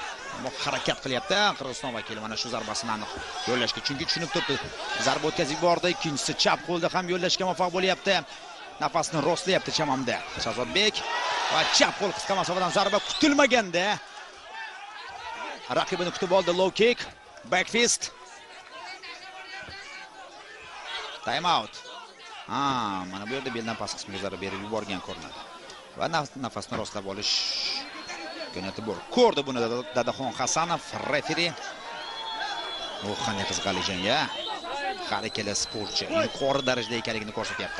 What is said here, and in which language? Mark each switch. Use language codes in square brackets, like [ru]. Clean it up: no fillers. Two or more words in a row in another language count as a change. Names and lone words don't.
[uz] Ammo harakat qilyapti Qirg'iziston vakili mana shu zarbasini aniq yo'llashga. Chunki tushunib turibdi. Zarba o'tkazib yubordi, ikkinchisi chap qo'lda ham yo'llashga muvaffaq bo'lyapti. Nafasni rostlayapti chamamda. Shahzodbek va chap qo'l qisqa masofadan zarba kutilmaganda raqibini kutib oldi. [en] Low kick, back fist. Time out. [uz] Mana bu yerda beldan past qismga zarba berib yuborgan ko'rinadi. Va nafasni rostlab olish imkoniyati bor. Ko'rdi buni Dadaxon Hasanov, referi. U qanday qiziqarli jang-a. Har ikkala sportchi yuqori darajada ekanligini ko'rsatyapti.